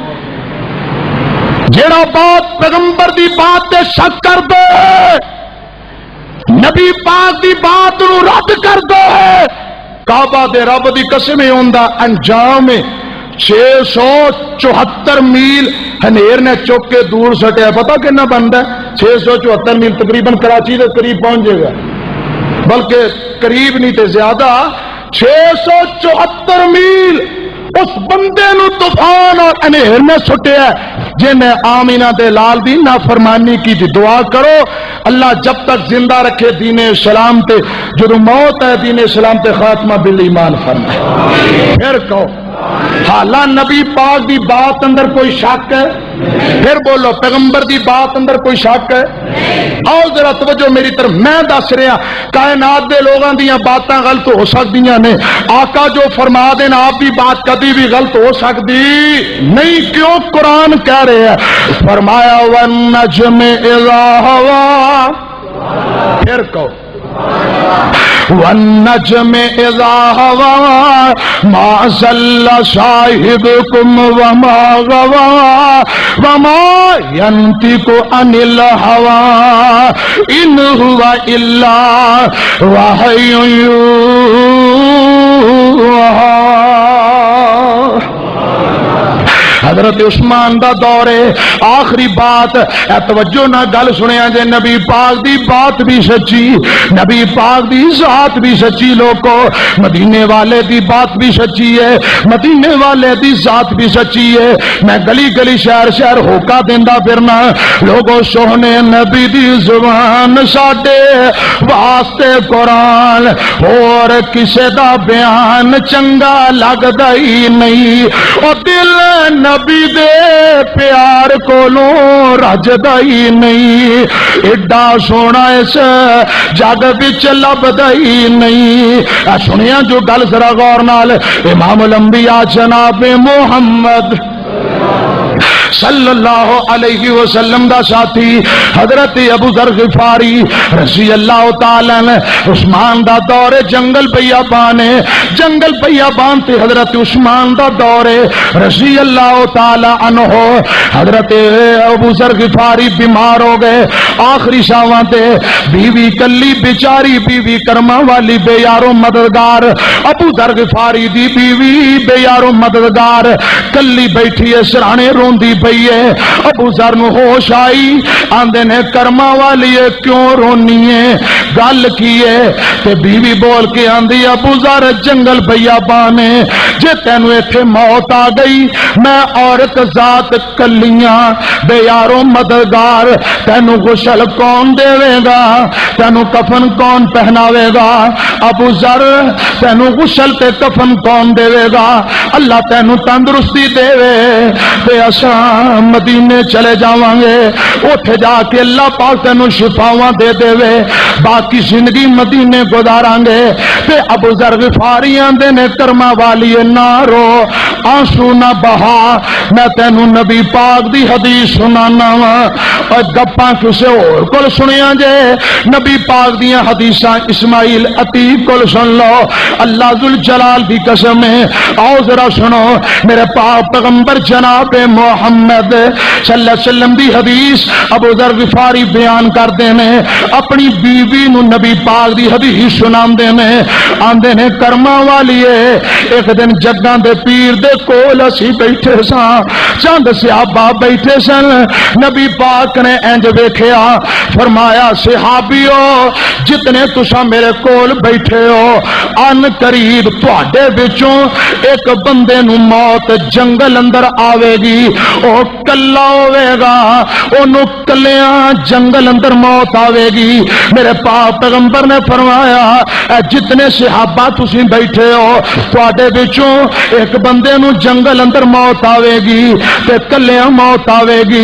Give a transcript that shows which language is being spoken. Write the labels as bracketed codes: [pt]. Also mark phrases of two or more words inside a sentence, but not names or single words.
[pa] جیڑا بات پیغمبر دی بات تے شک کر دے نبی پاک دی بات نو رد کر دے کعبہ دے رب دی قسم ہوندا انجام 674 میل ہنیر نے چوک کے دور سٹیا [ur] پتہ کتنا بنتا ہے 674 میل تقریباً کراچی کے قریب پہنچ جائے گا [pa] بلکہ قریب نہیں تے زیادہ 674 میل اس بندے نو طوفان اور انہیر نے سٹیا جنہیں آمینہ دے لال دی نافرمانی کی تھی دعا کرو اللہ جب تک زندہ رکھے دین اسلام تے جو موت ہے دین اسلام تے خاتمہ بالایمان فرمائے پھر کہو حالا نبی پاک دی بات اندر کوئی شک ہے پھر بولو پیغمبر دی بات اندر کوئی شک ہے آؤ ذرا توجہ میری طرف میں دس رہا کائنات دے لوگاں دیاں باتاں غلط ہو سکدیاں نے آقا جو فرما دینا آپ دی بات کبھی بھی غلط ہو سکتی نہیں کیوں قرآن کہہ رہے ہیں فرمایا [ar] والنجم اذا ہوا [pa] پھر کہو [ar] والنجم اذا ہوا ما ضل صاحبکم وما غوا وما ينطق عن الهوى ان هو الا وحی [pa] یوحی حضرت عثمان دا دور ہے آخری بات توجہ نہ گل سنیا جے نبی پاک دی بات بھی سچی نبی پاک دی ذات بھی سچی لوگو مدینے والے دی بات بھی سچی ہے مدینے والے دی ذات بھی سچی ہے میں گلی گلی شہر شہر ہوکا دیندہ پھرنا لوگو سونے نبی دی زبان ساڈے واسطے قرآن اور کسے دا بیان چنگا لگدا ہی نہیں اور دل نبی دے پیار کولوں رجدا ہی نہیں ایڈا سونا اس جگ وچ لبدا ہی نہیں سنیا جو گل ذرا غور نال امام الانبیاء جناب محمد صلی اللہ علیہ وسلم دا ساتھی حضرت ابو ذر غفاری رضی اللہ تعالیٰ نے عثمان دا دور جنگل بیابان ہے جنگل بیابان تے حضرت عثمان دا دور رضی اللہ تعالیٰ عنہ حضرت ابو ذر غفاری بیمار ہو گئے آخری شاواں تے بیوی کلی بیچاری بیوی کرما والی بے یارو مددگار ابو ذر غفاری دی بیوی بے یارو مددگار کلی بیٹھی ہے سرانے روندی پئی ہے۔ ابو ذر نو ہوش آئی، آندے نے کرما والی کیوں رونی ہے، گل کی ہے؟ تے بیوی بول کے آندی ابو ذر جنگل بیابان ہے، جے تینو ایتھے موت آ گئی، میں عورت ذات کلیاں بے یارو مددگار، تینو غسل کون دے گا، تینو کفن کون پہناوے گا؟ ابو ذر تینو غسل تے کفن کون دے گا؟ اللہ تینو تندرستی دے تے اساں مدینے چلے جاواں گے، اوتھے جا کے اللہ پاک تینو شفاواں دے دے باقی زندگی مدینے گزاراں گے۔ تے ابو ذر غفاری آندے نے کرما والی نہ رو، آنسو نہ بہا، میں تینو نبی پاک دی حدیث سنانا وا، اور گپاں کسے اور کول سنیاں جے، نبی پاک دیاں حدیثاں اسماعیل عتیق کول سن لو، اللہ ذوالجلال دی قسم ہے۔ آؤ ذرا سنو میرے پاک پیغمبر جناب محمد صلی اللہ علیہ وسلم دی حدیث ابو ذر غفاری بیان کردے نے، اپنی بیوی نو نبی پاک دی حدیث سناندے نے، آندے نے کرما والیے ایک دن جگاں دے پیر دے کول اسی بیٹھے ساں، چند صحابہ بیٹھے سن، نبی پاک نے انج ویکھیا، فرمایا صحابیو جتنے تساں میرے کول بیٹھے ہو، ان قریب تواڈے وچوں ایک بندے نو موت جنگل اندر آوے گی، او کلا ہوے گا، اونوں کلیاں جنگل اندر موت آوے گی۔ میرے پاک پیغمبر نے فرمایا اے جتنے صحابہ تسی بیٹھے ہو، تواڈے وچوں ایک بندے نو جنگل اندر موت آوے گی تے کلیاں موت آوے گی۔